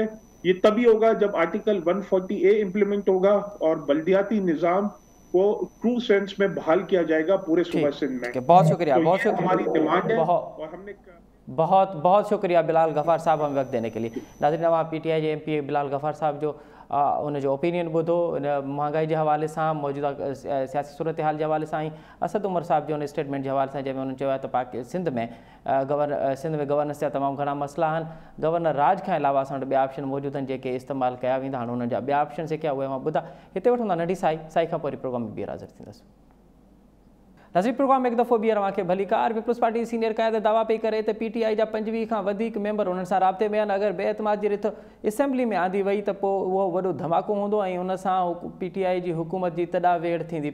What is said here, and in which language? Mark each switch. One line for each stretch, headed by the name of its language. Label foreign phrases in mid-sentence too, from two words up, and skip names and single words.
Urdu: یہ تبھی ہوگا جب آرٹیکل 140A امپلیمنٹ ہوگا اور بلدیاتی نظام کو
English: true sense
Urdu: میں بحال کیا جائے گا پورے صوبہ سندھ میں. بہت شکریہ, तो بہت شکریہ, ہماری ڈیمانڈ ہے اور ہم نے بہت بہت شکریہ بلال غفار صاحب ہمیں وقت دینے کے لیے.
Sindhi: नाज़रीन, PTI जे MP बिलाल गफ़ार साहब जो उनजो ओपिनियन ॿुधो महांगाई
Urdu: کے حوالے سے,
Sindhi: मौजूदा सियासी सूरत हाल
Urdu: کے حوالے سے,
Sindhi: असद उमर साहब जो स्टेटमेंट
Urdu: کے حوالے سے,
Sindhi: जैमें उन्होंने चयो त पाक सिंध में गवर्नेंस जा तमाम घणा मसला हैं। गवर्नर राज के अलावा असां वटि ॿिया ऑप्शन मौजूद हैं जेके इस्तेमाल किया वेंदा। हाणे उन्हनि जा ॿिया ऑप्शन जेके उहे मां ॿुधा हिते वठंदा नंढी साई खां पोइ प्रोग्राम में ॿीहर हाज़िर थींदसि। नज़ीर, प्रोग्राम एक दफ़ो ॿीहर तव्हांखे भलीकार। पीपल्स पार्टी सीनियर क़यादत दावा पई करे त PTI जा 25 खां वधीक मेंबर उन्हनि सां राब्ते में आहिनि। अगरि बेएतमाद जी रिथ असेंबली में आंदी वई त पोइ उहो वॾो धमाको हूंदो ऐं उन सां PTI जी हुकूमत जी तॾा वेड़ थींदी।